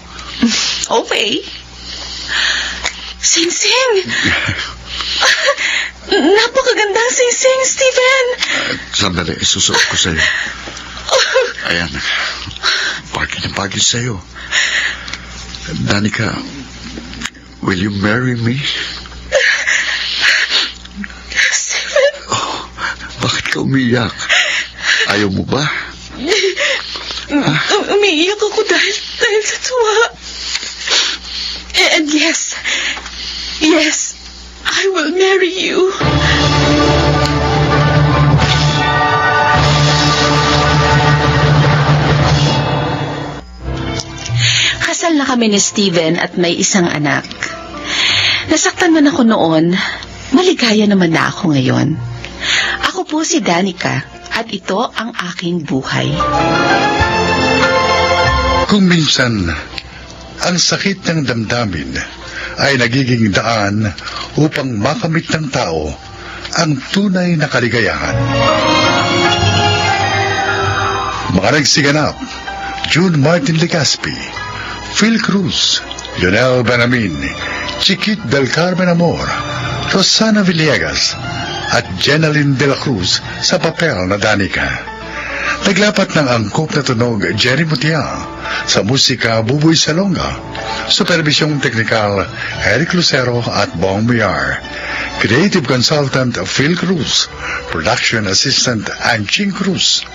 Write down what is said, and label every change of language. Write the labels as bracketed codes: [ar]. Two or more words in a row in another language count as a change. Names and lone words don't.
[tl] Okay. Sing-sing! Napakagandang sing-sing, Steven! Sandali, isusuot ko sa'yo. Ayan. Bagay na bagay sa'yo. Danica, [en] will you marry me? [tl] Steven! Oh, bakit ka umiyak? Ayaw mo ba? Umiiyak ako dahil sa tuwa. [en] And yes, I will marry you. [tl] Kasal na kami ni Steven at may isang anak. Nasaktan man ako noon, maligaya naman na ako ngayon. Ako po si Danica at ito ang aking buhay. Kung minsan, ang sakit ng damdamin ay nagiging daan upang makamit ng tao ang tunay na kaligayahan. Mga nagsiganap, June Martin Legaspi, Phil Cruz, Lionel Benamin, Chiquit del Carmen Amor, Rosana Villegas, at Jenaline de la Cruz sa papel na Danica. Naglapat ng angkop na tunog Jerry Mutia, sa musika Buboy Salonga, supervisyong teknikal Eric Lucero at Bong Miar, [en] creative consultant [tl] Phil Cruz, [en] production assistant [tl] Anching Cruz.